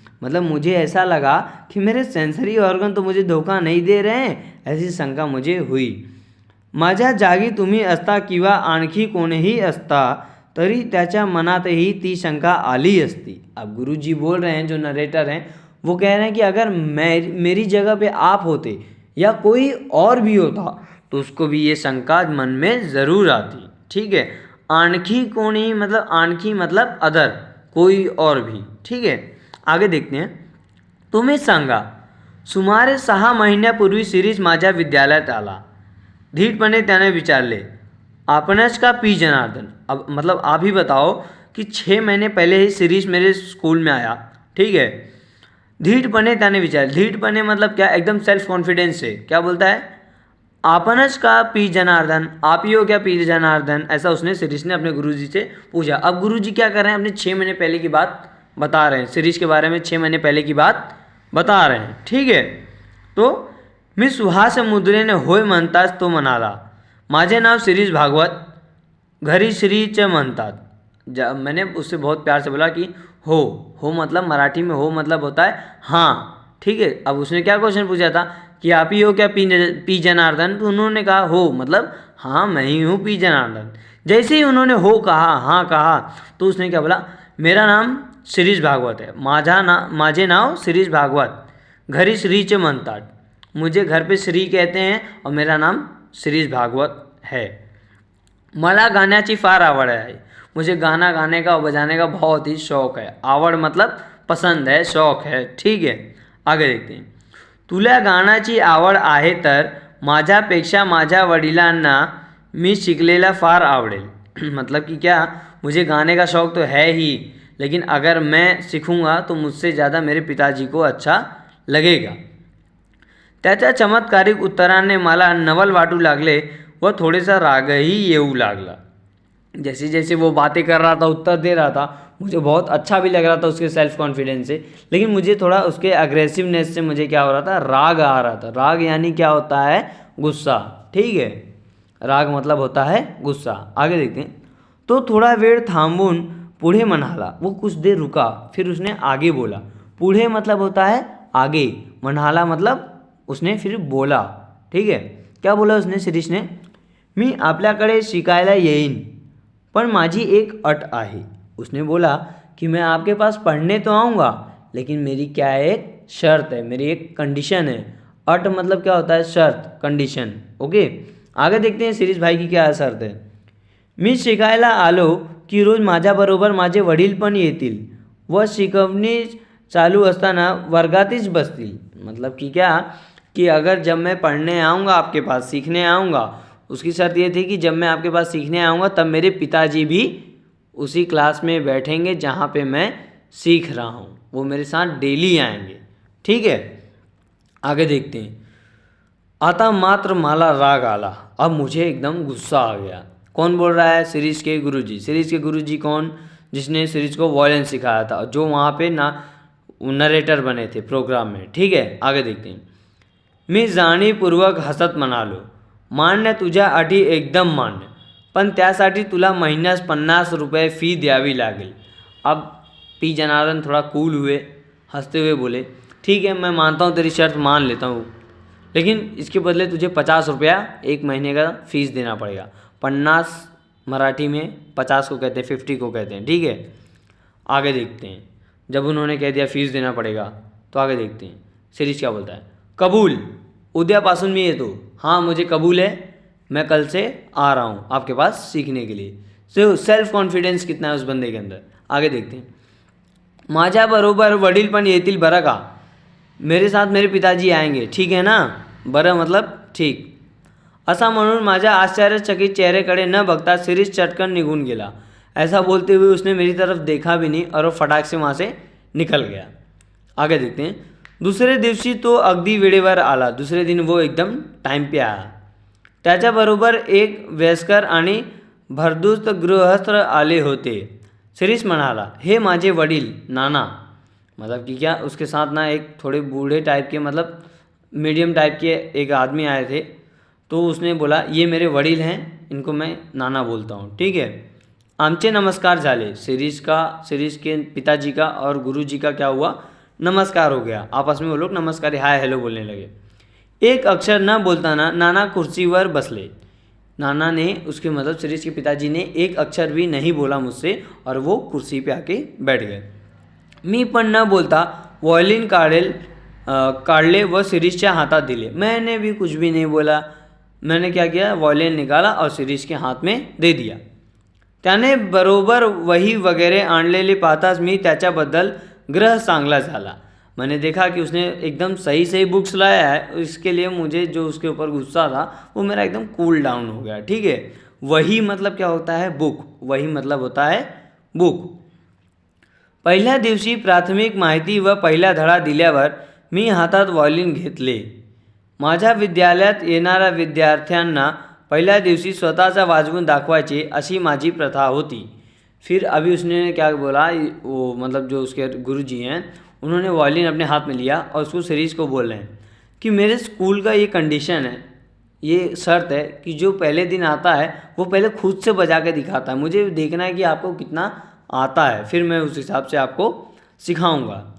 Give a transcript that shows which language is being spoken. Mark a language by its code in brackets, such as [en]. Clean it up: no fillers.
[hi] मतलब मुझे ऐसा लगा कि मेरे सेंसरी ऑर्गन तो मुझे धोखा नहीं दे रहे हैं, ऐसी शंका मुझे हुई। [mr] माझ्या जागी तुम्ही असता किंवा आणखी कोणीही असता तरी त्याच्या मनातही ती शंका आली असती। [hi] अब गुरुजी बोल रहे हैं, जो नरेटर हैं वो कह रहे हैं कि अगर मेरी जगह पे आप होते या कोई और भी होता तो उसको भी ये शंका मन में ज़रूर आती। ठीक है, [mr] आणखी कोणी [hi] मतलब आणखी मतलब अदर, कोई और भी। ठीक है, आगे देखते हैं। [mr] तुम्ही सांगा, सुमारे 6 महिन्यापूर्वी शिरीष माझ्या विद्यालयात आला। धीटपणे त्याने विचारले, आपणच का पी जनार्दन। [hi] अब मतलब आप ही बताओ कि 6 महीने पहले ही शिरीष मेरे स्कूल में आया। ठीक है, [mr] धीटपणे त्याने विचार, [hi] धीटपणे मतलब क्या, एकदम सेल्फ कॉन्फिडेंस से क्या बोलता है, [mr] आपणच का पी जनार्दन, [hi] आप ही हो क्या पी जनार्दन, ऐसा उसने शिरीष ने अपने गुरुजी से पूछा। अब गुरुजी क्या कर रहे हैं, अपने 6 महीने पहले की बात बता रहे हैं, शिरीष के बारे में 6 महीने पहले की बात बता रहे हैं, ठीक है। [mr] तो मी सुहास मुद्रेने होय म्हणताच तो म्हणाला, माझे नाव शिरीष भागवत, घरी श्रीच म्हणतात। [hi] जब मैंने उससे बहुत प्यार से बोला कि हो मतलब मराठी में हो मतलब होता है हाँ, ठीक है। अब उसने क्या क्वेश्चन पूछा था कि आप ही हो क्या पी जनार्दन, तो उन्होंने कहा हो मतलब हाँ मैं ही हूँ पी जनार्दन। जैसे ही उन्होंने हो कहा, हाँ कहा, तो उसने क्या बोला, मेरा नाम शिरीष भागवत है, [mr] माझे नाव शिरीष भागवत, घरी श्रीच म्हणतात, [hi] मुझे घर पे श्री कहते हैं और मेरा नाम शिरीष भागवत है। [mr] मला गाण्याची फार आवड आहे, [hi] मुझे गाना गाने का और बजाने का बहुत ही शौक है। आवड मतलब पसंद है, शौक है, ठीक है। आगे देखते हैं, [mr] तुला गाण्याची आवड आहे तर माझ्यापेक्षा माझ्या वडिलांना मी शिकलेला फार आवडेल। [hi] मतलब कि क्या, मुझे गाने का शौक तो है ही, लेकिन अगर मैं सीखूँगा तो मुझसे ज़्यादा मेरे पिताजी को अच्छा लगेगा। [mr] त्याच्या चमत्कारिक उत्तराने मला नवल वाटू लागले व थोडेसा रागही येऊ लागला। [hi] जैसे जैसे वो बातें कर रहा था, उत्तर दे रहा था, मुझे बहुत अच्छा भी लग रहा था उसके सेल्फ कॉन्फिडेंस से, लेकिन मुझे थोड़ा उसके अग्रेसिवनेस से मुझे क्या हो रहा था, राग आ रहा था। राग यानी क्या होता है, गुस्सा, ठीक है। राग मतलब होता है गुस्सा। आगे देखते हैं, तो [mr] थोड़ा वेळ थांबून पुढे म्हणाला, [hi] वो कुछ देर रुका, फिर उसने आगे बोला। पुढे मतलब होता है आगे, म्हणाला मतलब उसने फिर बोला, ठीक है। क्या बोला उसने, शिरीष ने, [mr] मी आपल्याकडे शिकायला येईन पण माझी एक अट आहे। [hi] उसने बोला कि मैं आपके पास पढ़ने तो आऊँगा, लेकिन मेरी क्या है, एक शर्त है, मेरी एक कंडीशन है। अट मतलब क्या होता है, शर्त, कंडीशन, ओके। आगे देखते हैं शिरीष भाई की क्या शर्त है। [mr] मी शिकायला आलो की रोज माझ्याबरोबर माझे वडील पण येतील व शिकवणी चालू असताना वर्गातच बसतील। [hi] मतलब कि क्या, कि अगर जब मैं पढ़ने आऊँगा आपके पास, सीखने आऊँगा, उसकी शर्त ये थी कि जब मैं आपके पास सीखने आऊँगा तब मेरे पिताजी भी उसी क्लास में बैठेंगे जहाँ पे मैं सीख रहा हूँ, वो मेरे साथ डेली आएंगे, ठीक है। आगे देखते हैं, [mr] आता मात्र माला राग आला, [hi] अब मुझे एकदम गुस्सा आ गया। कौन बोल रहा है, शिरीष के गुरुजी। शिरीष के गुरुजी कौन, जिसने शिरीष को वॉयलिन सिखाया था, जो वहाँ पे नरेटर बने थे प्रोग्राम में, ठीक है। आगे देखते हैं, [mr] मी जाणीवपूर्वक हसत म्हणालो, मान्य तुझ्या अटी एकदम मान्य, पण त्यासाठी तुला महिन्यास 50 रुपये फी द्यावी लागेल। [hi] अब पी जनार्दन थोड़ा कूल हुए, हंसते हुए बोले, ठीक है मैं मानता हूँ, तेरी शर्त मान लेता हूँ, लेकिन इसके बदले तुझे 50 रुपया एक महीने का फीस देना पड़ेगा। 50 मराठी में 50 को कहते हैं, 50 को कहते हैं, ठीक है। आगे देखते हैं, जब उन्होंने कह दिया फीस देना पड़ेगा, तो आगे देखते हैं शिरीष क्या बोलता है, [mr] कबूल, उद्यापासून मी येतो, [hi] हाँ मुझे कबूल है, मैं कल से आ रहा हूँ आपके पास सीखने के लिए। सो सेल्फ कॉन्फिडेंस कितना है उस बंदे के अंदर। आगे देखते हैं, [mr] माझ्याबरोबर वडील पण येतील बरं का, [hi] मेरे साथ मेरे पिताजी आएंगे, ठीक है ना, बरं मतलब ठीक। [mr] असा म्हणून माझ्या आश्चर्यचकित चेहरेकडे न बघता शिरीष चटकन निघून गेला। [hi] ऐसा बोलते हुए उसने मेरी तरफ देखा भी नहीं और वो फटाक से वहाँ से निकल गया। आगे देखते हैं, [mr] दुसरे दिवशी तो अगदी वेळेवर आला। [hi] दुसरे दिन वो एकदम टाइम पे आया। [mr] त्याच्याबरोबर एक वयस्कर आणि भरदुस्त गृहस्थ आले होते। शिरीष म्हणाला, हे माझे वडील नाना, [hi] मतलब कि क्या, उसके साथ ना एक थोड़े बूढ़े टाइप के, मतलब मीडियम टाइप के एक आदमी आए थे। तो उसने बोला, ये मेरे वडील हैं, इनको मैं नाना बोलता हूँ, ठीक है। [mr] आमचे नमस्कार झाले। [hi] शिरीष के पिताजी का और गुरुजी का क्या हुआ, नमस्कार हो गया। आपस में वो लोग नमस्कार हाय हेलो बोलने लगे। [mr] एक अक्षर न बोलताना नाना कुर्सीवर बसले। [hi] नाना ने, उसके मतलब शिरीष के पिताजी ने एक अक्षर भी नहीं बोला मुझसे और वो कुर्सी पे आके बैठ गए। [mr] मी पण न बोलता वॉयलिन काढले व शिरीषच्या हातात दिले। [hi] मैंने भी कुछ भी नहीं बोला, मैंने क्या किया, वॉयलिन निकाला और शिरीष के हाथ में दे दिया। [mr] त्याने बरोबर वही वगैरे आणलेले पाहताच मी त्याच्याबद्दल ग्रह चांगला झाला। [hi] मैंने देखा कि उसने एकदम सही सही बुक्स लाया है, इसके लिए मुझे जो उसके ऊपर गुस्सा था वो मेरा एकदम कूल डाउन हो गया, ठीक है। वही मतलब क्या होता है, बुक, वही मतलब होता है बुक। [mr] पहिल्या दिवशी प्राथमिक माहिती व पहिला धडा दिल्यावर मी हातात वॉयलिन घेतले। माझ्या विद्यालयात येणाऱ्या विद्यार्थ्यांना पहिल्या दिवशी स्वतःचा वाजवून दाखवायचे अशी माझी प्रथा होती। [hi] फिर अभी उसने क्या बोला, वो मतलब जो उसके गुरुजी हैं उन्होंने वायलिन अपने हाथ में लिया और उसको शिरीष को बोल रहे हैं कि मेरे स्कूल का ये कंडीशन है, ये शर्त है कि जो पहले दिन आता है वो पहले खुद से बजा के दिखाता है, मुझे देखना है कि आपको कितना आता है, फिर मैं उस हिसाब से आपको सिखाऊंगा।